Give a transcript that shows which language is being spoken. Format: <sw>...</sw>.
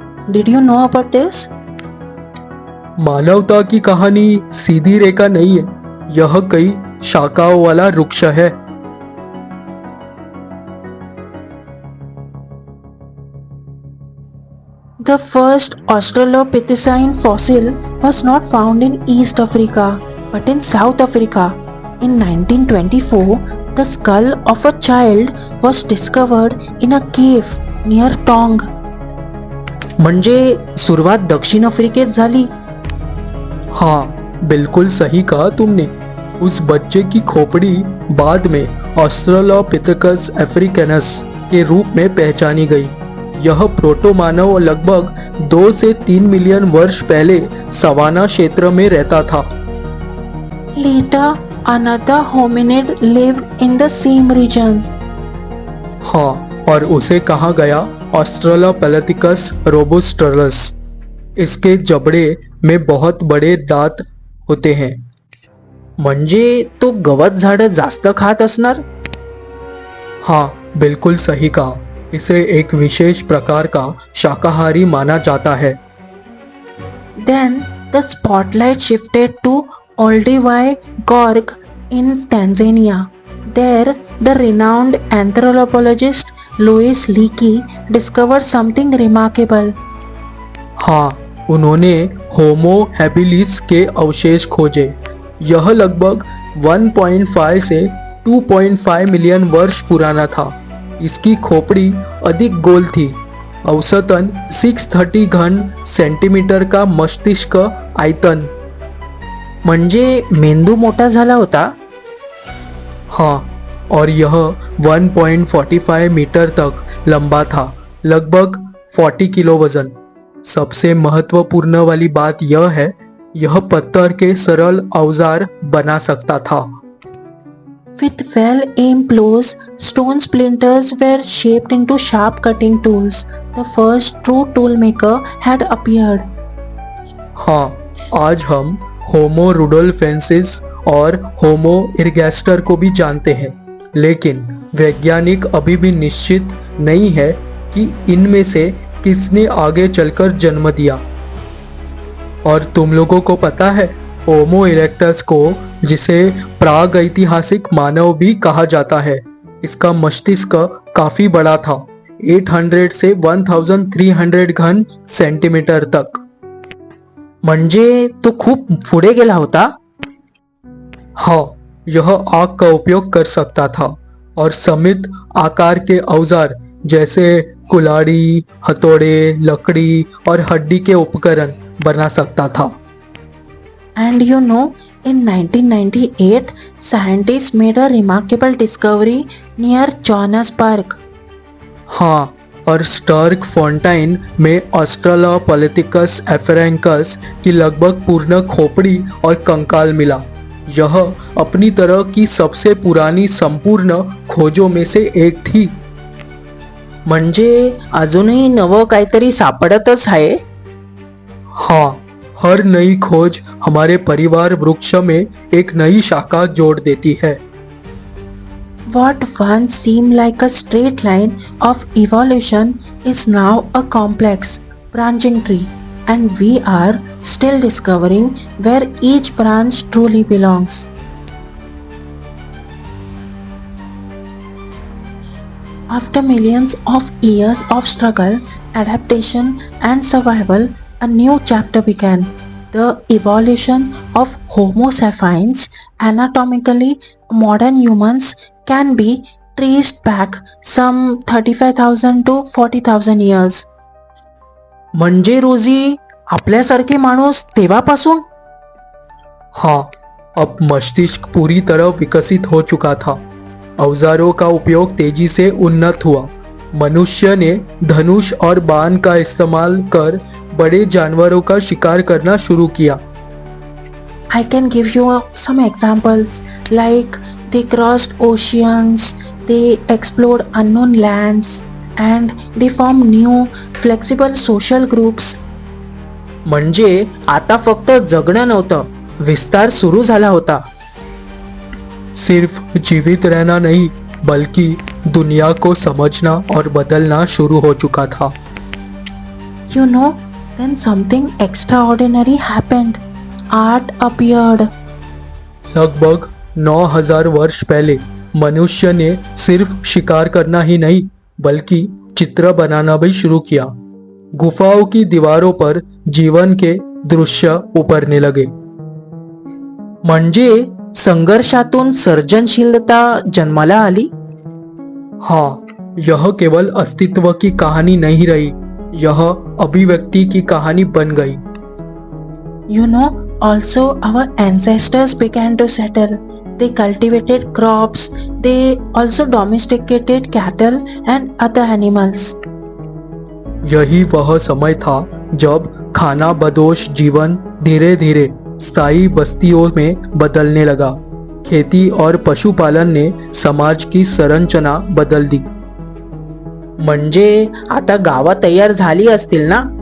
<en>Did you know about this?</en> <hi>मानवता की कहानी सीधी रेखा नहीं है, यह कई शाखाओं वाला वृक्ष है।</hi> <en>The first Australopithecine fossil was not found in East Africa, but in South Africa. In 1924, the skull of a child was discovered in a cave near Tong.</en> <mr>म्हणजे सुरुवात दक्षिण आफ्रिकेत झाली?</mr> <hi>हाँ, बिल्कुल सही कहा तुमने। उस बच्चे की खोपड़ी बाद में ऑस्ट्रेलोपिथेकस अफ्रीकैनस के रूप में पहचानी गई। यह प्रोटो मानव लगभग 2 से 3 मिलियन वर्ष पहले सवाना क्षेत्र में रहता था।</hi> <en>Later, another hominid lived in the same region.</en> <hi>हाँ, और उसे कहा गया ऑस्ट्रेलोपिथेकस रोबस्टरस। इसके जबड़े में बहुत बड़े दांत होते हैं।</hi> <mr>म्हणजे तो गवत झाडं जास्त खात असणार?</mr> <hi>हाँ, बिल्कुल सही कहा। इसे एक विशेष प्रकार का शाकाहारी माना जाता है।</hi> <en>Then the spotlight shifted to Olduvai Gorge in Tanzania. There, the renowned anthropologist Louis Leakey discovered something remarkable.</en> <hi>हाँ, उन्होंने होमो हैबिलिस के अवशेष खोजे। यह लगभग 1.5 से 2.5 मिलियन वर्ष पुराना था। इसकी खोपड़ी अधिक गोल थी। औसतन 630 घन सेंटीमीटर का मस्तिष्क आयतन।</hi> <mr>म्हणजे मेंदू मोठा झाला होता?</mr> <hi>हाँ, और यह 1.45 मीटर तक लंबा था, लगभग 40 किलो वजन। सबसे महत्वपूर्ण वाली बात यह है, यह पत्थर के सरल औजार बना सकता था।</hi> <en>With well-aimed blows, stone splinters were shaped into sharp cutting tools. The first true toolmaker had appeared.</en> <hi>हाँ, आज हम होमो रुडोल्फेंसिस और होमो इरगैस्टर को भी जानते हैं, लेकिन वैज्ञानिक अभी भी निश्चित नहीं है कि इनमें से किसने आगे चलकर जन्म दिया। और तुम लोगों को पता है, होमो इरेक्टस को, जिसे प्राग ऐतिहासिक मानव भी कहा जाता है, इसका मस्तिष्क काफी बड़ा था, 800 से 1300 घन सेंटीमीटर तक।</hi> <mr>म्हणजे तो खूप पुढे गेला होता?</mr> <hi>हाँ, यह आग का उपयोग कर सकता था और समित आकार के औजार जैसे कुल्हाड़ी, हथौड़े, लकड़ी और हड्डी के उपकरण बना सकता था।</hi> <en>And you know, in 1998, scientists made a remarkable discovery near Johannesburg.</en> <hi>हाँ, और स्टर्क फोंटाइन में ऑस्ट्रेलोपिथेकस एफरेंकस की लगभग पूर्ण खोपड़ी और कंकाल मिला। यह अपनी तरह की सबसे पुरानी संपूर्ण खोजों में से एक थी।</hi> <mr>म्हणजे अजूनही नवं काहीतरी सापडतच आहे?</mr> <hi>हाँ, हर नई खोज हमारे परिवार वृक्ष में एक नई शाखा जोड़ देती है।</hi> <en>What once seemed like a straight line of evolution is now a complex, branching tree, and we are still discovering where each branch truly belongs. After millions of years of struggle, adaptation, and survival, a new chapter began. The evolution of Homo sapiens, anatomically modern humans, can be traced back some 35,000 to 40,000 years.</en> <mr>म्हणजे रोजी आपल्यासारखे माणूस तेव्हापासून?</mr> <hi>हाँ, अब मस्तिष्क पूरी तरह विकसित हो चुका था। औजारों का उपयोग तेजी से उन्नत हुआ। मनुष्य ने धनुष और बाण का इस्तेमाल कर बड़े जानवरों का शिकार करना शुरू किया।</hi> <en>I can give you some examples like they crossed oceans, they explored unknown lands, and they formed new flexible social groups.</en> <mr>म्हणजे आता फक्त जगणं नव्हतं, विस्तार सुरू झाला होता.</mr> <hi>सिर्फ जीवित रहना नहीं, बल्कि दुनिया को समझना और बदलना शुरू हो चुका था।</hi> <en>You know, then something extraordinary happened. Art appeared.</en> <hi>लगभग 9000 वर्ष पहले मनुष्य ने सिर्फ शिकार करना ही नहीं, बल्कि चित्र बनाना भी शुरू किया। गुफाओं की दीवारों पर जीवन के दृश्य उभरने लगे।</hi> <mr>म्हणजे संघर्षातून सर्जनशीलता जन्माला आली.</mr> <hi>हाँ, यह केवल अस्तित्व की कहानी नहीं रही, यह अभिव्यक्ति की कहानी बन गई।</hi> <en>You know, also our ancestors began to settle. They cultivated crops, they also domesticated cattle and other animals.</en> <hi>यही वह समय था जब खाना बदोश जीवन धीरे धीरे स्थायी बस्तियों में बदलने लगा। खेती और पशुपालन ने समाज की संरचना बदल दी।</hi> <mr>म्हणजे आता गावं तयार झाली असतील ना?</mr>